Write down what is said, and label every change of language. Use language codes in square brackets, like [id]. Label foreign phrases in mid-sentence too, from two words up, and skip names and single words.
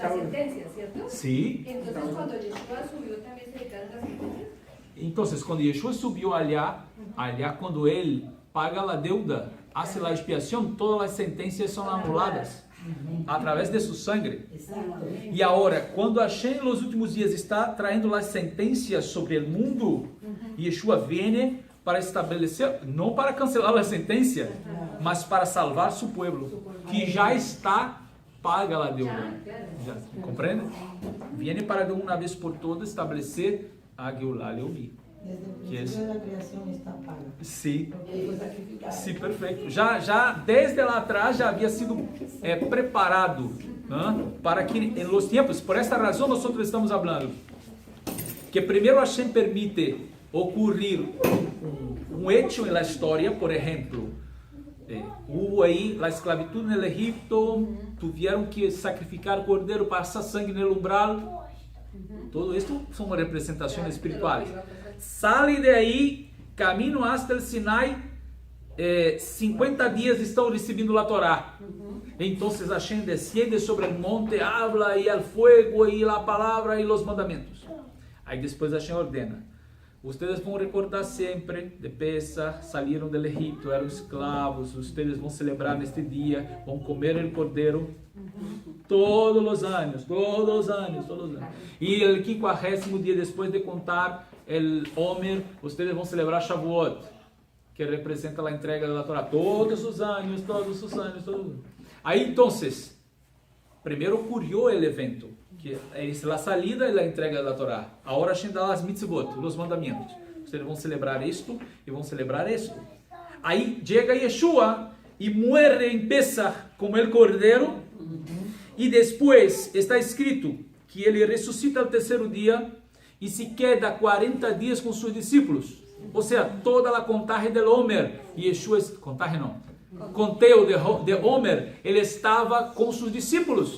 [es] está bueno. sentencias, ¿cierto? Sí. Entonces cuando Yeshua subió también se dictaron las sentencias. Entonces, cuando Yeshua subió allá cuando él paga la deuda, hace la expiación, todas las sentencias son anuladas a través de su sangre. Exacto. [pt] E agora, quando Hashem nos últimos dias está traindo as sentenças sobre o mundo, Yeshua vem para estabelecer, não para cancelar a sentença, mas para salvar seu povo, que já está paga a deuda. Já, compreende? Vem para de uma vez por todas estabelecer a Geulah Leumi. [es] Desde el Que es- principio de la creación está paga. [pt] Sim. [es] Porque fue sacrificado. [pt] Sim, perfeito. Já desde lá atrás já havia sido preparado, né, para que em los tempos, por esta razão nós estamos falando que primeiro Hashem permite ocurrir um hecho na história, por exemplo, hubo aí a esclavitud no Egipto, tiveram que sacrificar cordeiro, passar sangue no umbral. [es] Todo esto [pt] são representações espirituais. [es] Sale de [pt] aí, caminho [es] hasta el [pt] Sinai, 50 dias estão recebendo a Torá. Então Hashem desciende sobre o monte, habla e o fogo e a palavra e os mandamentos. Aí depois Hashem ordena: ustedes vão recordar sempre de Pesach, saíram do Egipto, eram escravos, ustedes vão celebrar neste dia, vão comer o cordeiro todos os anos. E o 50º dia depois de contar o Omer, ustedes vão celebrar Shavuot, que representa a entrega da Torá todos os anos. Aí, então, primeiro ocorreu o evento, [es] que es la salida y la entrega de la Torá. Ahora Hashem da las mitzvot, los mandamientos. [pt] Ustedes vão celebrar esto e vão celebrar esto. Aí chega Yeshua e muere em Pesach [es] como el [pt] Cordeiro. E depois está escrito que ele ressuscita al terceiro dia e [es] se queda [pt] 40 dias com seus discípulos. Ou seja, toda a contagem del Homer. Yeshua, contagem não. [es] Conteo de Homer, [pt] ele estava com seus discípulos.